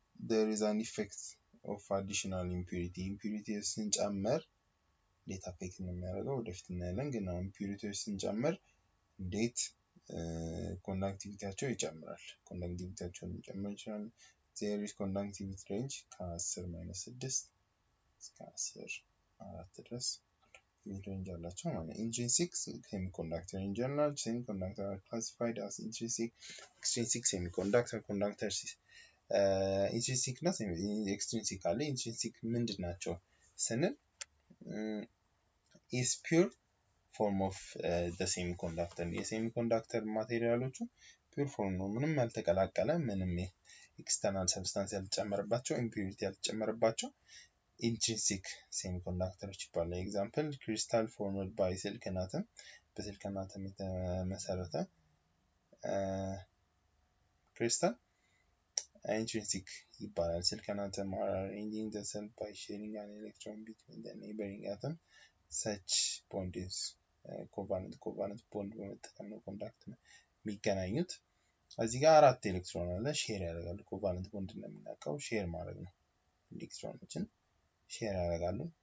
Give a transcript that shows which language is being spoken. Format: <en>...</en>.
<en>There is an effect of additional impurity.</en> <am>Impurity ስንጨምር እንዴት አፌክት ነው የሚያደርገው ወደፊት እናያለን። ግን impurities ስንጨምር እንዴት ኮንዳክቲቪቲያቸው ይጨምራል። ኮንዳክቲቪቲያቸውን ይጨምር ይችላል።</am> <en>There is conductivity range</en> <am>ከ10 -6 እስከ 10 4 ድረስ range አላቸው ማለት ነው።</am> <en>Intrinsic semiconductor in general semiconductor are classified as intrinsic, extrinsic semiconductor conductors. Intrinsic እና extrinsic አለ። Intrinsic</en> <am>ምንድን ናቸው ስንል</am> <en>is pure form of the semiconductor.</en> <am>የሴሚኮንዳክተር ማቴሪያሎቹ pure form ነው። ምንም ያልተቀላቀለ ምንም external substance ያልተጨመረባቸው impurity ያልተጨመረባቸው intrinsic semiconductors ይባላል።</am> <en>Example crystal formed by silicon atom.</en> <am>በሲሊከን አተም የተመሰረተ crystal intrinsic ይባላል።</am> <en>silicon atom are arranging the cell by sharing an electron between the neighboring atom. Such bond is covalent bond</en> <am>በመጠቀም ነው ኮንዳክት የሚገናኙት። እዚህ ጋር አራት ኤሌክትሮን አለ ሼር ያደርጋሉ። ኮቫለንት ቦንድ እንደምናውቀው ሼር ማድረግ ነው። ኤሌክትሮኖችን ሼር ያደርጋሉ።</am>